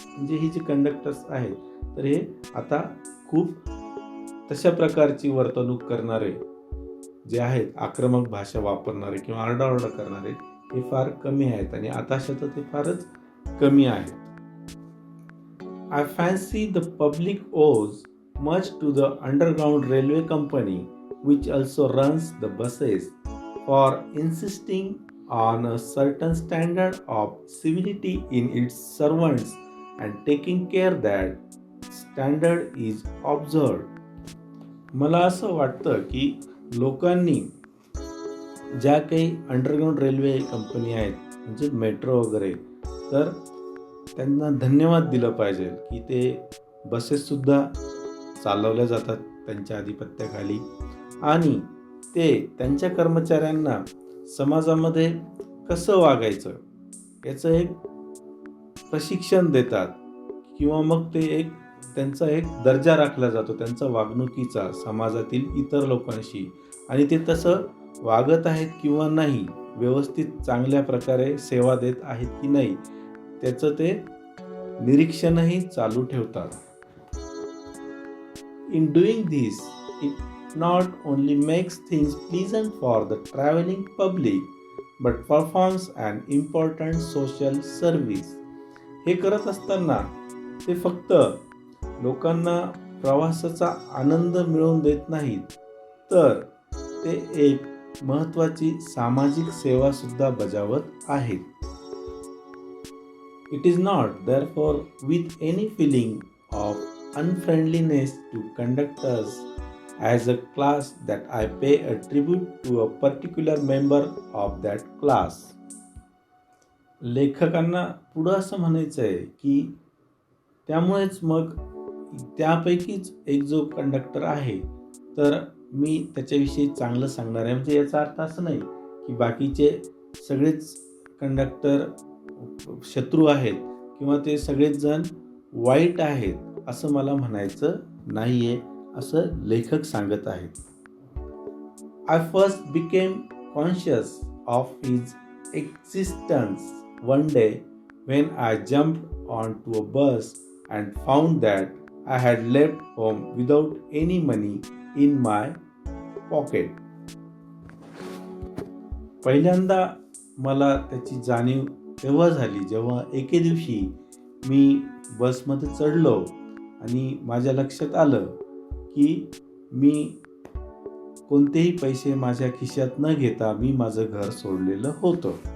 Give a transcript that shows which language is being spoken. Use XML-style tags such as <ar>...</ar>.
<mr>म्हणजे ही जी कंडक्टर्स आहेत तर हे आता खूप तशा प्रकारची वर्तणूक करणारे जे आहेत, आक्रमक भाषा वापरणारे किंवा आरडाओरडा करणारे हे फार कमी आहेत आणि आताशा तर ते फारच कमी आहेत.</mr> <en>I fancy the public owes much to the Underground Railway Company, which also runs the buses, for insisting on a certain standard of civility in its servants and taking care that standard is observed.</en> <mr>मला असं वाटतं की लोकांनी ज्या काही underground railway company आहेत, म्हणजे metro वगैरे, तर त्यांना धन्यवाद दिलं पाहिजे की ते बसेससुद्धा चालवल्या जातात त्यांच्या आधिपत्याखाली आणि ते त्यांच्या कर्मचाऱ्यांना समाजामध्ये कसं वागायचं याचं एक प्रशिक्षण देतात किंवा मग ते एक त्यांचा एक दर्जा राखला जातो त्यांचा वागणुकीचा समाजातील इतर लोकांशी, आणि ते तसं वागत आहेत किंवा नाही, व्यवस्थित चांगल्या प्रकारे सेवा देत आहेत की नाही, त्याचं ते निरीक्षणही चालू ठेवतात.</mr> <en>In doing this, it not only makes things pleasant for the traveling public, but performs an important social service.</en> <mr>हे करत असताना ते फक्त लोकांना प्रवासाचा आनंद मिळवून देत नाहीत, तर ते एक महत्त्वाची सामाजिक सेवा सुद्धा बजावत आहेत.</mr> <en>It is not, therefore, with any feeling of unfriendliness to conductors as a class that I pay a tribute to a particular member of that class.</en> <mr>लेखकांना पुढं असं म्हणायचं आहे की त्यामुळेच मग त्यापैकीच एक जो कंडक्टर आहे तर मी त्याच्याविषयी चांगलं सांगणार आहे. म्हणजे याचा अर्थ असं नाही की बाकीचे सगळेच कंडक्टर शत्रू आहेत किंवा ते सगळेच जण वाईट आहेत असं मला म्हणायचं नाही आहे, असं लेखक सांगत आहेत.</mr> <en>I first became conscious of his existence one day when I jumped onto a bus and found that I had left home without any money in my pocket.</en> <mr>पहिल्यांदा मला त्याची जाणीव तेव्हा झाली जेव्हा एके दिवशी मी बसमध्ये चढलो आणि माझ्या लक्षात आलं की मी कोणतेही पैसे माझ्या खिशात न घेता मी माझं घर सोडलेलं होतं.</mr>